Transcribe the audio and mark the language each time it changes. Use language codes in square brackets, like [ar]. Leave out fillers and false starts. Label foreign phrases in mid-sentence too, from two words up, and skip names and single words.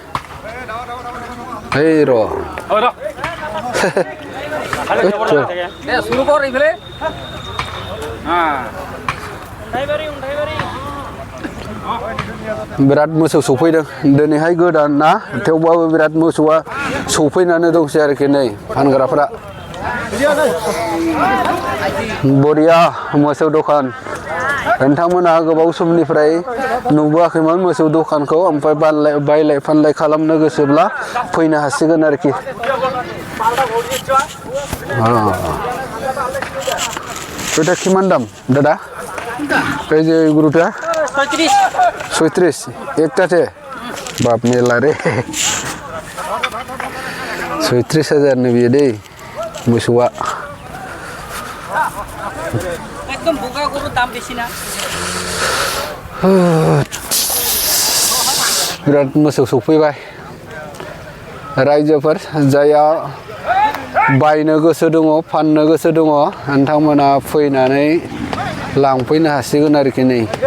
[brx] है र बिराद मोसौ सौफैदों दिनैहाय गोदान ना थेवबाबो बिराद मोसौआ सौफैनानै दंसै आरोखि नै फानग्राफ्रा बरिया मोसौ दखान नोंथांमोना गोबाव समनिफ्राय नुबोआखैमोन मोसौ दखानखौ ओमफ्राय बायलाय फानलाय खालामनो गोसोब्ला फैनो हासिगोन आरोखि [bn] এটা কিমান দাম দাদা এই যে গরুটা 36 একটাতে বাপ মেলা রে 36,000 নেবে রে मोसौआ [brx] एकदम बोगा गरु दाम बेसे ना बिराद मोसौ सौफैबाय रायजोफोर जायहा बायनो गोसो दङ फाननो गोसो दङ नोंथांमोना फैनानै लांफैनो हासिगोन आरोखि नै